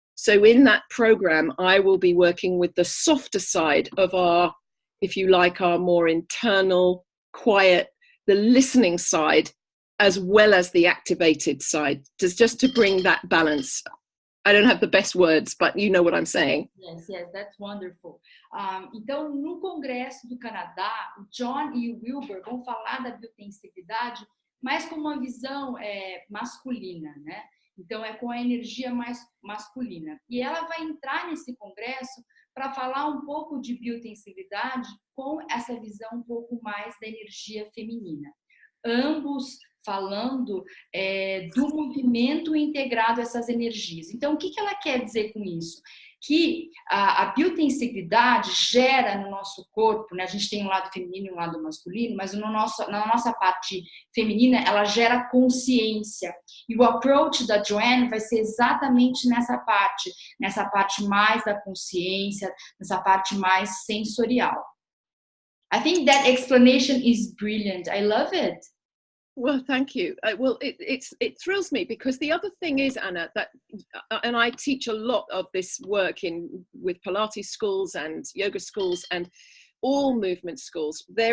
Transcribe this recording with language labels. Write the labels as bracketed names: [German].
[English] So in that program, I will be working with the softer side of our, if you like, our more internal, quiet, the listening side, as well as the activated side, just to bring that balance. I don't have the best words, but you know what I'm saying. Yes, that's wonderful. [Portuguese] Então, no Congresso do Canadá, o John e o Wilbur vão falar da biotensegridade, mas com uma visão masculina, né? Então, é com a energia mais masculina. E ela vai entrar nesse congresso para falar um pouco de biotensegridade com essa visão um pouco mais da energia feminina. Ambos falando do movimento integrado a essas energias. Então, o que ela quer dizer com isso? Que a biotensegridade gera no nosso corpo, né? A gente tem um lado feminino e um lado masculino, mas na nossa parte feminina, ela gera consciência. E o approach da Joanne vai ser exatamente nessa parte mais da consciência, nessa parte mais sensorial. [English] I think that explanation is brilliant. I love it. Well, thank you. Well, it thrills me because the other thing is, Anna, that, and I teach a lot of this work with Pilates schools and yoga schools and all movement schools.